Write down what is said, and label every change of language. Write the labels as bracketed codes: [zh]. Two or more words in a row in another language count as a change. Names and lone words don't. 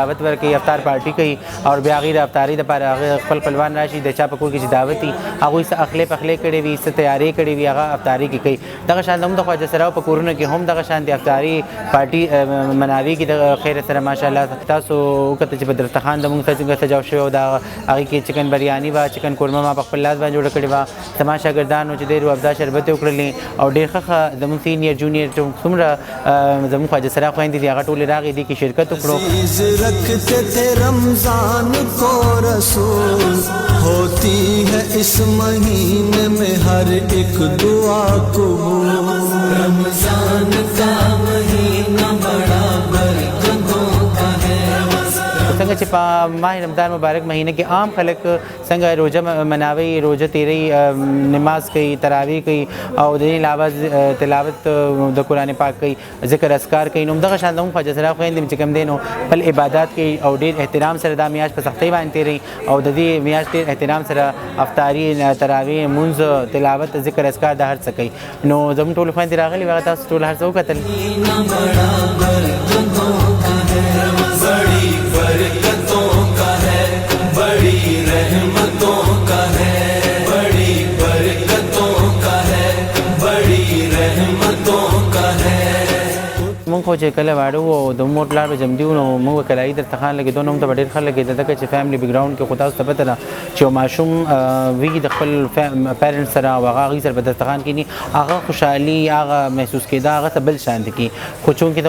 [ps] دعوت ورکوي افطار پارټي کوي او بیا هغې د افطاري دپاره هغه خپل خپلوان راشي د چا په کور کې چې دعوت وي هغوی څه اخلی پخلی کړې وي څه تیارې کړې وي هغه افطاري کې کوي دغه شان زموږ د خواجه سراو په کورونه کې هم دغه شان د افطاري پارټي مناوي کې د خیر سره ماشاءالله تاسو وکتل چې بدرستخان زموږ څنګه سجاو شوی او د هغې کې چکن بریاني وه چکن قورمه ما په خپل لاس باندې جوړه کړې وه زما شاګردانو چې دی روح افزا شربت یې وکړلې او ډېر ښه زموږ [en] senior junior [ps] څومره زموږ خواجه سرا خویندې دي هغه ټولې راغې دي کې شرکت وکړو [ur] رکھتے تھے رمضان کو رسول ہوتی ہے اس مہینے میں ہر ایک دعا قبول رمضان کا مہینہ بڑا برکتوں کا ہے [ps] څنګه چې په ماه رمضان مبارک مهینه کې عام خلک څنګه روژه مناوي روژه تیری نماز کوي تراویح کوي او د دې علاوه تلاوت د قرآن پاک کوي ذکر اذکار کوي نو همدغه شان زموږ خواجه سرا خویندې چې کوم دی نو خپل عبادات کوي او ډېر احترام سره دا میاشت په سختۍ باندې تیروي او د دې میاشت ډېر احترام سره افطاري تراویح مونځ تلاوت ذکر اذکار دا هر څه کوي نو زموږ ټول خویندې راغلي وه تاسو ټول هر څه وکتل [ur] برکتوں کا ہے بڑی رحمتوں کا ہے بڑی برکتوں کا ہے بڑی رحمتوں کا ہے [ps] مونږ خو چې کله واړه وو او د مور پلار به جمدي وو نو موږ به کلایي دسترخوان لګېدو نو موږ ته به ډېر ښه لګېده ځکه چې [en] family background [ps] کې خو تاسو ته پته ده چې یو ماشوم وي د خپل پیرنټس سره او هغه هغې سره په دسترخوان کښېني هغه خوشحالي هغه محسوس کېده هغه څه بل شان دي کښي خو چونکې د